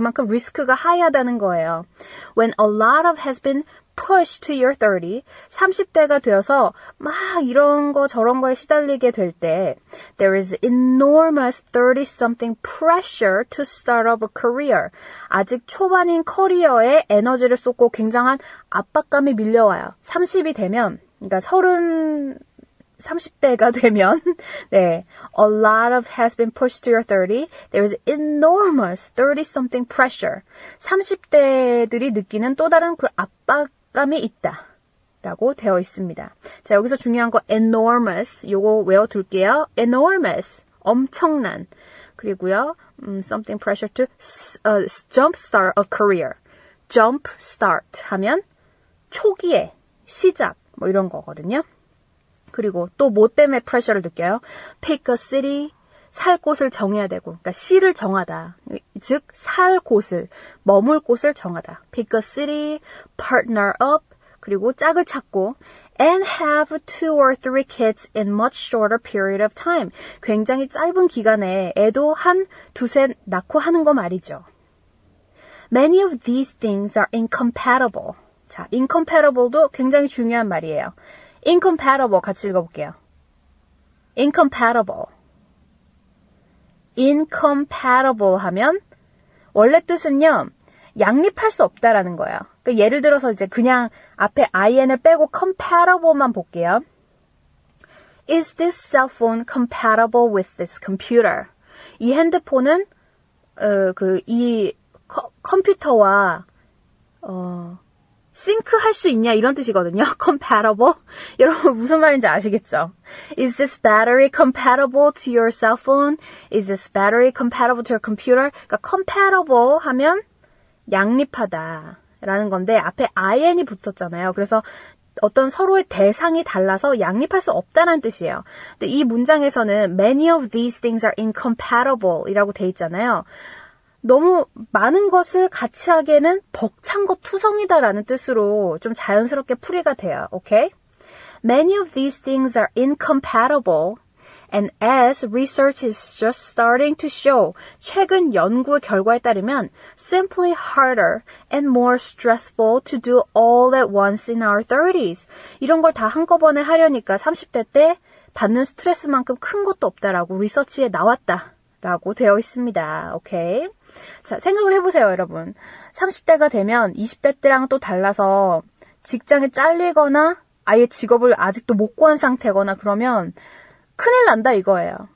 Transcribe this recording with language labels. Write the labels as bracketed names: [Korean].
[Korean] 그만큼 리스크가 하이하다는 거예요. [English] When a lot of has been pushed to your 30, [Korean] 30대가 되어서 막 이런 거 저런 거에 시달리게 될 때 [English] there is enormous 30-something pressure to start up a career. [Korean] 아직 초반인 커리어에 에너지를 쏟고 굉장한 압박감이 밀려와요. 30이 되면, 그러니까 30대가 되면 네, [English] a lot of has been pushed to your 30. There is enormous 30-something pressure. [Korean] 30대들이 느끼는 또 다른 그 압박감이 있다. 라고 되어 있습니다. 자, 여기서 중요한 거 enormous. 요거 외워둘게요. enormous. 엄청난. 그리고요, [English] something pressure to jumpstart a career. [Korean] jumpstart 하면 초기에, 시작, 뭐 이런 거거든요. 그리고 또 뭐 때문에 프레셔를 느껴요? [English] Pick a city, [Korean] 살 곳을 정해야 되고, 그러니까 시를 정하다. 즉, 살 곳을, 머물 곳을 정하다. [English] Pick a city, partner up, [Korean] 그리고 짝을 찾고, [English] and have 2 or 3 kids in much shorter period of time. [Korean] 굉장히 짧은 기간에 애도 한 두세 낳고 하는 거 말이죠. [English] Many of these things are incompatible. [Korean] 자, incompatible도 굉장히 중요한 말이에요. incompatible 같이 읽어볼게요. incompatible. incompatible 하면 원래 뜻은요. 양립할 수 없다라는 거예요. 그러니까 예를 들어서 이제 그냥 앞에 in을 빼고 compatible만 볼게요. [English] Is this cell phone compatible with this computer? [Korean] 이 핸드폰은 이 컴퓨터와 싱크할 수 있냐 이런 뜻이거든요. compatible. 여러분 무슨 말인지 아시겠죠? [English] Is this battery compatible to your cell phone? Is this battery compatible to your computer? [Korean] 그러니까 compatible 하면 양립하다라는 건데 앞에 in이 붙었잖아요. 그래서 어떤 서로의 대상이 달라서 양립할 수 없다는 뜻이에요. 근데 이 문장에서는 many of these things are incompatible 이라고 돼 있잖아요. 너무 많은 것을 같이 하기에는 벅찬 것 투성이다라는 뜻으로 좀 자연스럽게 풀이가 돼요. 오케이? [English] Many of these things are incompatible and as research is just starting to show [Korean] 최근 연구 결과에 따르면 [English] simply harder and more stressful to do all at once in our 30s. [Korean] 이런 걸 다 한꺼번에 하려니까 30대 때 받는 스트레스만큼 큰 것도 없다라고 리서치에 나왔다라고 되어 있습니다. 오케이? 자, 생각을 해보세요, 여러분. 30대가 되면 20대 때랑 또 달라서 직장에 잘리거나 아예 직업을 아직도 못 구한 상태거나 그러면 큰일 난다 이거예요.